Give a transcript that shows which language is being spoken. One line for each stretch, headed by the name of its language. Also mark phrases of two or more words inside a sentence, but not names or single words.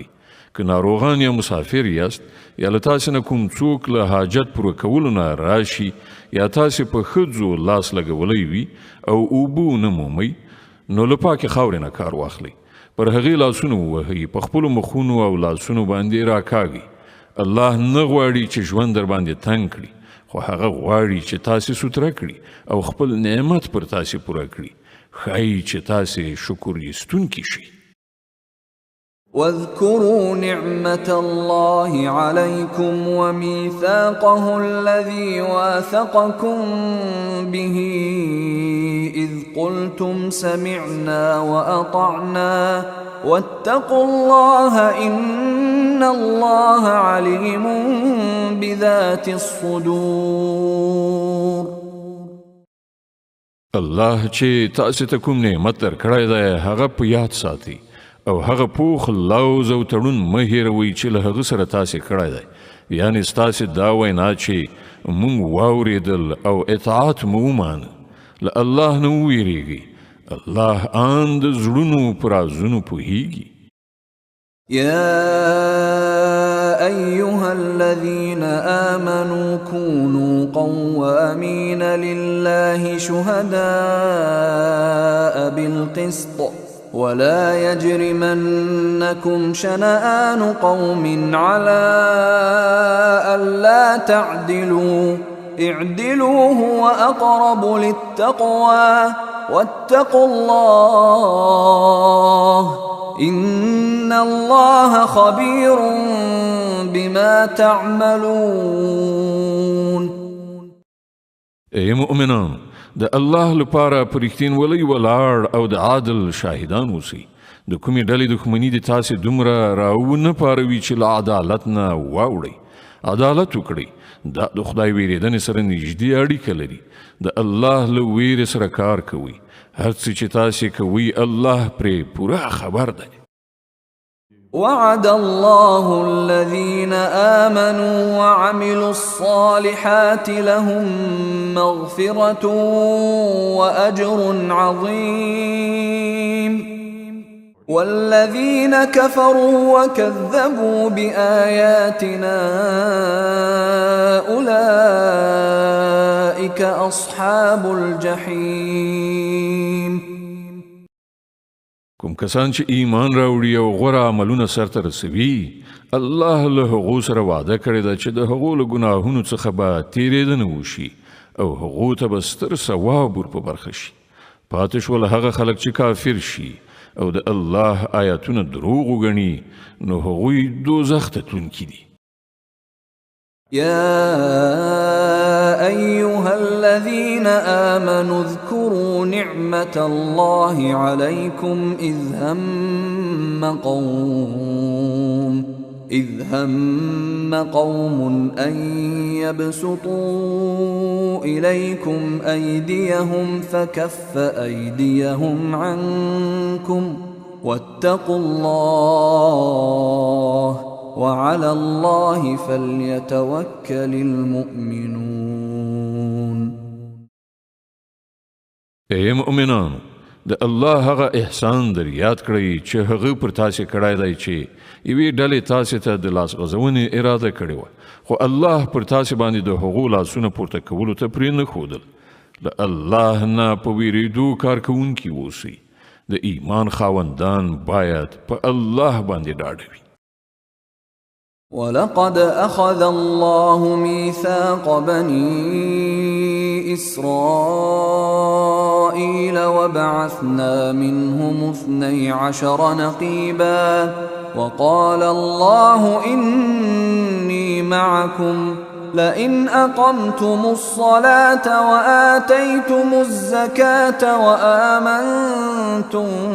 Pashto: که ناروغان یا مسافر یاست یا له تاسې نه کوم څوک له حاجت پوره کولو نه راشي یا تاسې په ښځو لاس لګولی وي او اوبه ونه مومئ نو له پاکې خاورې نه کار واخلئ، پر هغې لاسونه ووهئ، په خپلو مخونو او لاسونو باندې راکاږئ. الله نه غواړي چې ژوند در باندې تنګ کړي، خو هغه غواړي چې تاسې سوتره کړي او خپل نعمت پر تاسې پوره کړي. ښایي چې تاسې شکر ایستونکي شئ.
Arabic: واذكروا نعمة الله عليكم وميثاقه الذي واثقكم به إذ قلتم سمعنا وأطعنا واتقوا الله إن الله عليم بذات الصدور.
Pashto: الله چې تاسو ته کوم نعمت درکړی دی هغه په یاد ساتئ او هغه پوخ لوز او تړون مه هېروئ چې له هغه سره تاسې کړی دی، یعنې ستاسې دا وینا چې موږ واورېدل او اطاعت مو ومانه. له الله نه ویریږي. الله ان د زړونو په رازونو پوهیږي.
Arabic: يا أيها الذين آمنوا كونوا قوامين لله شهداء بالقسط ولا يجرمنكم شنآن قوم على ألا تعدلوا اعدلوا هو أقرب للتقوى واتقوا الله إن الله خبير بما تعملون.
Pashto: ای مؤمنان، د الله لپاره په رښتینولۍ ولاړ او د عادل شاهدان اوسئ. د کومې ډلې دښمني د تاسې دومره راونه پاروي چې له عدالت نه واوړئ. عدالت وکړئ. دا د خدای ویرېدنې سره نږدې اړیکه لري. د الله له ویرې سره کار کوئ. هر څه چې تاسې کوئ الله پرې پوره خبر دی.
Arabic: وعد الله الذين آمنوا وعملوا الصالحات لهم مغفرة وأجر عظيم والذين كفروا وكذبوا بآياتنا أولئك أصحاب الجحيم.
Pashto: کوم کسان چې ایمان راوړي او غوره عملونه سرته رسوي، الله له هغو سره وعده کړې ده چې د هغو له ګناهونو څخه به تېرېدنه وشي او هغو ته به ستر ثواب ور په برخه شي. پاتې شول هغه خلک چې کافر شي او د الله آیاتونه دروغ وګڼي، نو هغوی دوزخ ته تلونکي دي.
Arabic: يا أيها الذين آمنوا اذكروا نعمة الله عليكم إذ هم قوم أن يبسطوا إليكم أيديهم فكف أيديهم عنكم واتقوا الله وعلى الله فليتوكل المؤمنون.
Pashto: ای مؤمنانو، د الله هغه احسان در یاد کړئ چې هغه پر تاسې کړی دی چې یوې ډلې تاسې ته د لاس غځونې اراده کړې وه، خو الله پر تاسې باندې د هغو لاسونه پورته کولو ته پرې نه ښودل. له الله نه په ویرېدو کار کوونکي اوسئ. د ایمان خاوندان باید په الله باندې ډاډه وي.
Arabic: ولقد أخذ الله ميثاق بني إسرائيل وبعثنا منهم 12 نقيبا وقال الله إني معكم لئن أقمتم الصلاة وآتيتم الزكاة وآمنتم